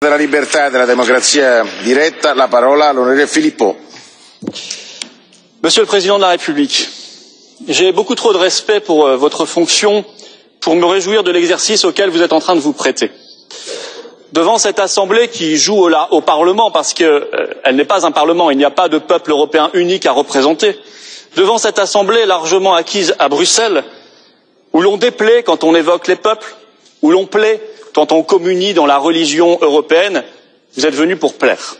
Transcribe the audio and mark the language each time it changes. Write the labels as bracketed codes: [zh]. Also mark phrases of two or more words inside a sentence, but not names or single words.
[it] della libertà e della democrazia diretta, la parola all'onorevole Philippot. [fr] Monsieur le Président de la République, j'ai beaucoup trop de respect pour votre fonction pour me réjouir de l'exercice auquel vous êtes en train de vous prêter. Devant cette Assemblée qui joue au Parlement, parce qu'elle n'est pas un Parlement, il n'y a pas de peuple européen unique à représenter, devant cette Assemblée largement acquise à Bruxelles, où l'on déplaît quand on évoque les peuples, où l'on plaît quand on communie dans la religion européenne, vous êtes venu pour plaire.